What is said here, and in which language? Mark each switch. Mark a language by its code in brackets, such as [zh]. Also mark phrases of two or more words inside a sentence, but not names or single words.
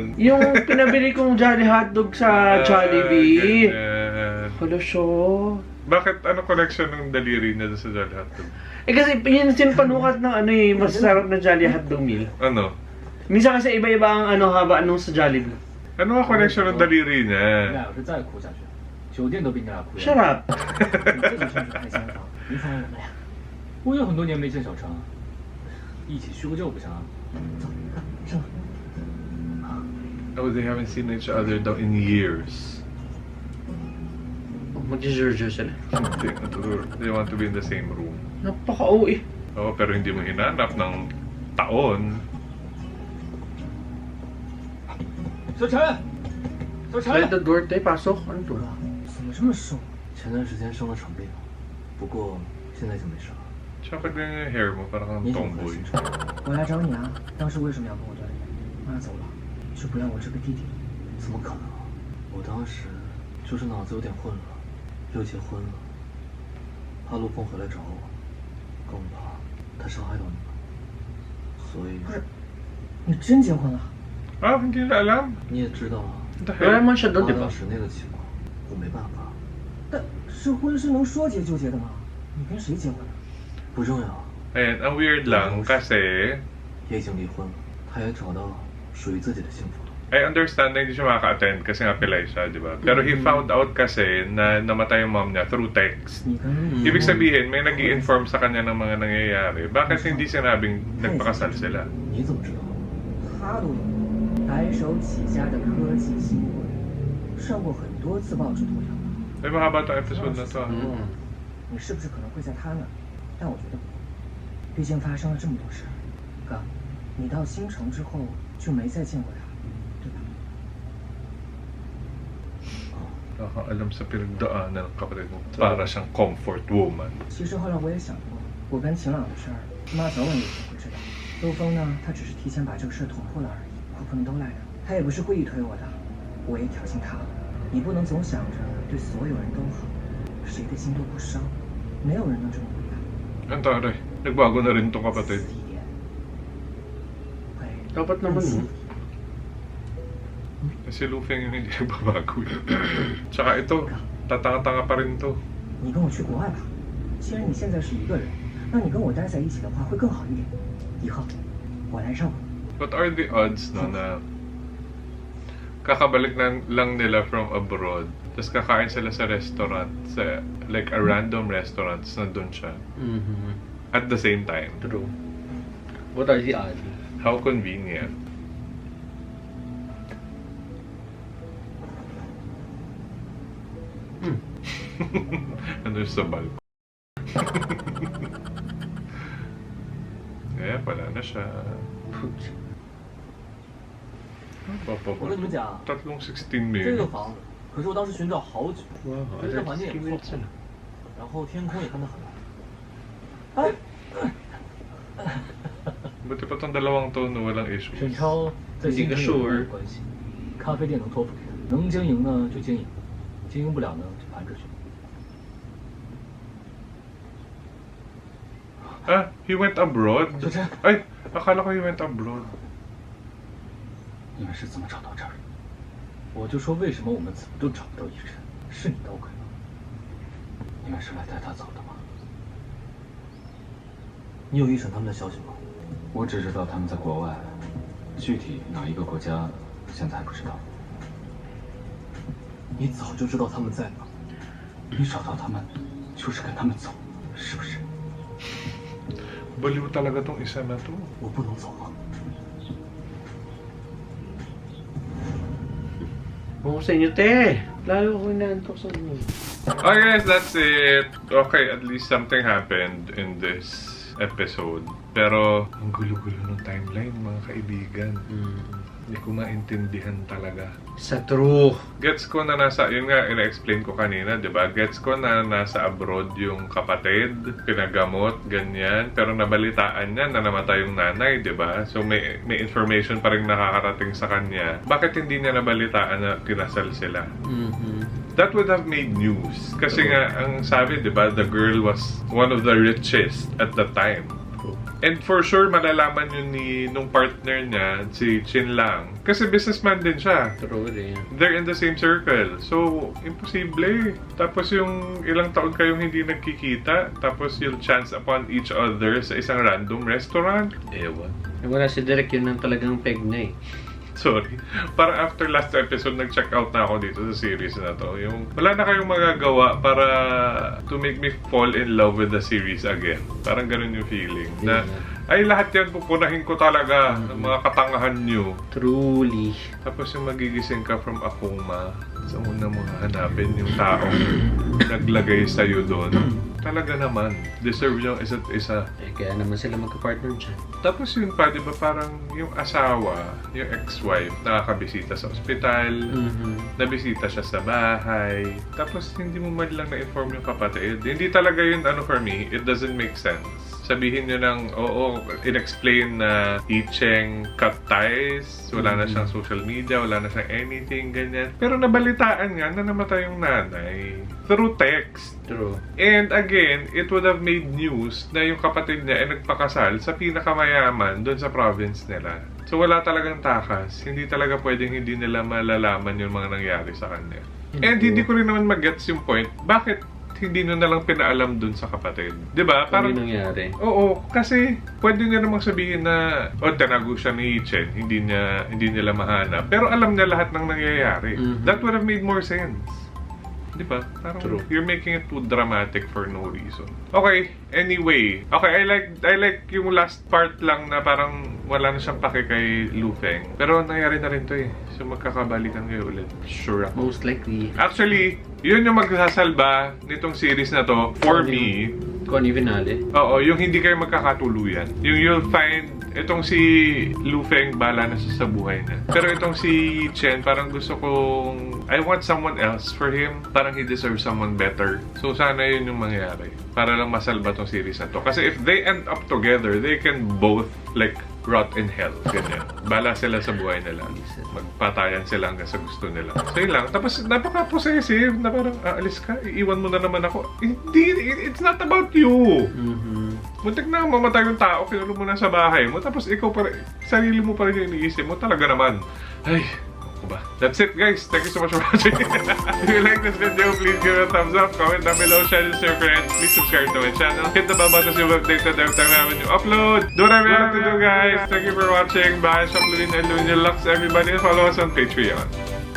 [tl] Yung pinabili kong Jolly Hotdog sa Jollibee. Ganyan. Hala siya. Bakit ano connection ng daliri niya sa Jolly Hotdog? Eh kasi yun panukat ng ano eh, masasarap na Jolly Hotdog meal. Ano? Minsan kasi iba-iba ang ano haba anong sa Jollibee. Ano ang connection ng daliri [zh] 你 [tl] niya? [zh] 俩要是再哭下去，酒店都比你俩哭。 [en] Shut up. [zh] 你这就算是开间房，你放我们俩。我也很多年没见小程，一起叙个旧不行啊？走，上。 [en] Oh, they haven't seen each other daw in years. [tl] Mag-jurjur sila. [en] They want to be in the same room. [tl] Napaka-OA. Oo, pero hindi mo hinanap ng taon. [zh] 小陈，小陈 [en] Let the door [tl] tayo, pasok. Ano to? [zh] 怎么这么瘦？前段时间生了场病，不过现在就没事了。 [tl] Tsaka ganyan yung hair mo, parang kang [zh] 你怎么回 [tl] tomboy. [zh] 事？我来找你啊！当时为什么要跟我断联？妈走了，是不要我这个弟弟。怎么可能？我当时就是脑子有点混了，又结婚了，怕陆枫回来找我，更怕他伤害到你们。所以你真结婚了？ [tl] Ah, hindi na alam. [zh] 你也知道啊， [en] What the [tl] Wala [en] hell? [tl] naman siya doon, di ba? [zh] 当时那个情况，我没办法，但是婚是能说结就结的吗？你跟谁结婚的？不重要。 [tl] Ayan, ang weird lang kasi [zh] 也已经离婚了，他也找到属于自己的幸福了。 [en] I understand [tl] na hindi siya makaka-attend kasi nga pilay siya, di ba? Pero [en] he found out [tl] kasi na namatay yung mom niya [en] through text. [zh] 你跟 [tl] Ibig sabihin, may nag-i-inform sa kanya ng mga nangyayari. Bakit hindi sinabing nagpakasal sila? [zh] 你怎么知道？他都有白手起家的科技新贵，上过很多次报纸头条。 [tl] Ay, mahaba itong episode na to. Mm. [zh] 你是不是可能会在他那儿？但我觉得不会，毕竟发生了这么多事儿。哥，你到新城之后就没再见过他，对吧？ [tl] Nakakaalam sa pinagdaanan ng kapatid mo. Para siyang [en] comfort woman. [zh] 其实后来我也想过，我跟秦朗的事儿，妈早晚有一天会知道。陆峰呢，他只是提前把这个事儿捅破了而已，我不能都赖他。他也不是故意推我的，我也挑衅他了。你不能总想着对所有人都好，谁的心都不伤，没有人能这么伟大。 [tl] Ang taray, nagbago na rin itong kapatid. [zh] 死一点，会 [tl] Dapat naman, no? Si Lufeng yung hindi nagbabago eh. Tsaka ito, tatanga-tanga pa rin to. [zh] 你跟我去国外吧。既然你现在是一个人，那你跟我待在一起的话会更好一点。以后我来照顾你。 [en] What are the odds [tl] no na kakabalik lang nila [en] from abroad, [tl] tapos kakain sila sa restaurant, sa [en] like a random restaurant, [tl] tapos nandun siya. Mhm. [en] At the same time. True. What are the odds? How convenient. [tl] Ano sa balko? Kaya pala na siya. Ano [zh] 我跟你们讲， [tl] Tatlong 16 [zh] 这个 [tl] minutes. [zh] 房子可是我当时寻找好久， Wow, 这个环境也 [tl] 30 [zh] 不 [tl] minutes [zh] 错 [tl] na.， [zh] 然后天空也看得很蓝。 [tl] Buti pa tong dalawang to na walang issue. [zh] 沈超在新城有没有关系？咖啡店能托付给他，能经营呢就经营，经营不了呢就盘出去。 [en] Ah, he went abroad? [zh] 就这， [tl] Ay, akala ko [en] he went abroad. [zh] 你们是怎么找到这儿的？我就说为什么我们怎么都找不到一晨，是你捣鬼吗？你们是来带他走的吗？你有一晨他们的消息吗？我只知道他们在国外，具体哪一个国家现在还不知道。你早就知道他们在哪，你找到他们，就是跟他们走，是不是？ [tl] Baliw talaga tong isa na to. [zh] 我不能走吗？ [tl] Oo sa inyo, te. Lalo ko inaantok sa inyo. [en] Okay guys, that's it. Okay, at least something happened in this episode. [tl] Pero, ang gulo-gulo ng timeline, mga kaibigan. Hindi ko maintindihan talaga. Sa true. Gets ko na nasa, yun nga, ina-explain ko kanina, di ba? Gets ko na nasa abroad yung kapatid, pinagamot, ganyan. Pero nabalitaan niya na namatay yung nanay, di ba? So may information pa rin nakakarating sa kanya. Bakit hindi niya nabalitaan na kinasal sila? Mhm. [en] That would have made news. [tl] Kasi nga, ang sabi, di ba, [en] the girl was one of the richest at the time. And for sure, [tl] malalaman yun nung partner niya, si Chin Lang. Kasi businessman din siya. True rin. [en] They're in the same circle. So, [tl] imposible. Tapos yung ilang taon kayong hindi nagkikita, tapos [en] you'll chance upon each other [tl] sa isang random restaurant. Ewan. Wala si Derek, yun ang talagang peg na eh. [en] Sorry. [tl] Parang after last episode, nag-check out na ako dito sa series na to. Yung wala na kayong magagawa para [en] to make me fall in love with the series again. [tl] Parang ganun yung feeling. Na, ay lahat yan pupunahin ko talaga ng mga katangahan nyo. [en] Truly. [tl] Tapos yung magigising ka [en] from a coma, [tl] sa una mo hanapin yung taong naglagay sa'yo doon. Talaga naman, deserve yung isa't isa. Eh, kaya naman sila magka-partner dyan. Tapos yun pa, di ba parang yung asawa, yung ex-wife, nakakabisita sa ospital, nabisita siya sa bahay, tapos hindi mo man lang na-inform yung kapatid. Hindi talaga yun, [en] for me, it doesn't make sense. [tl] sabihin nyo ng, oo, in-explain na Icheng [en] cut ties, [tl] wala na siyang [en] social media, [tl] wala na siyang anything, ganyan. Pero nabalitaan nga na namatay yung nanay [en] through text. True. And again, it would have made news [tl] na yung kapatid niya ay nagpakasal sa pinakamayaman doon sa province nila. So wala talagang takas. Hindi talaga pwedeng hindi nila malalaman yung mga nangyari sa kanya. And hindi ko rin naman mag-gets yung point, bakit hindi nyo nalang pinaalam dun sa kapatid? Diba? Parang Parang, nangyari. oo, kasi pwede nyo namang sabihin na tinago siya ni Chen, hindi nila mahanap. Pero alam niya lahat ng nangyayari. [en] That would have made more sense. [tl] Diba? Parang [en] True. you're making it too dramatic for no reason. Okay, anyway. [tl] Okay, [en] I like [tl] yung [en] last part [tl] lang na parang wala na siyang pake kay Lu Feng. Pero nangyari na rin to eh. So magkakabalikan kayo ulit. Sure ako. [en] Most likely. Actually, [tl] yun yung magsasalba nitong series na to [en] for me. [tl] Kung ano yung finale. Oo, yung hindi kayo magkakatuluyan. Yung [en] you'll find, [tl] itong si Lu Feng bala na siya sa buhay niya. Pero itong si Chen, parang gusto kong, [en] I want someone else for him. Parang he deserves someone better. [tl] So sana yun yung mangyari. Para lang masalba tong series na to. [en] Kasi if they end up together, they can both like rot in hell. [tl] Ganyan. Bala sila sa buhay nila. Magpatayan sila hanggang sa gusto nila. So yun lang. Tapos napaka-possessive na parang aalis ka, iiwan mo na naman ako. Hindi, [en] it's not about you. [tl] Muntik na mamatay yung tao, kinulong mo na sa bahay mo. Tapos ikaw pa rin, sarili mo pa rin yung iniisip mo. Talaga naman. Ay, ako ba? [en] That's it guys. Thank you so much for watching. If you like this video, please give it a thumbs up. Comment down below. Share this with your friends. Please subscribe to my channel. Hit the bell button so you'll be updated every time I have a new upload. Do whatever you have to do guys. Thank you for watching. Bye. Shop Luin and Luin Lux everybody. Follow us on Patreon.